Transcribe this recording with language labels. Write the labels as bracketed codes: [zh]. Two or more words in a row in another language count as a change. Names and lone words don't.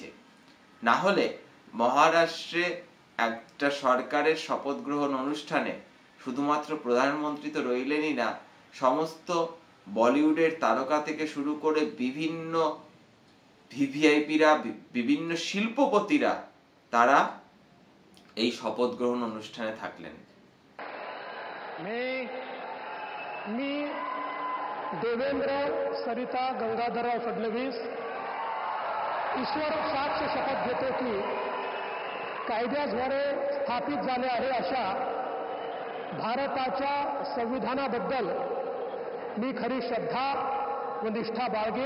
[bn] না হলে মহারাষ্ট্রে একটা সরকারের শপথ গ্রহণ অনুষ্ঠানে শুধুমাত্র প্রধানমন্ত্রী তো রইলেনই না, সমস্ত বলিউডের তারকা থেকে শুরু করে বিভিন্ন ভিভিআইপিরা, বিভিন্ন শিল্পপতিরা তারা এই শপথ গ্রহণ অনুষ্ঠানে থাকলেন। [mr] मी देवेंद्र सरिता गंगाधरराव फडणवीस ईश्वर साक्ष शपथ घेतो की कायद्याद्वारे स्थापित झाले आहे अशा भारताच्या संविधानाबद्दल मी खरी श्रद्धा व निष्ठा बाळगेन।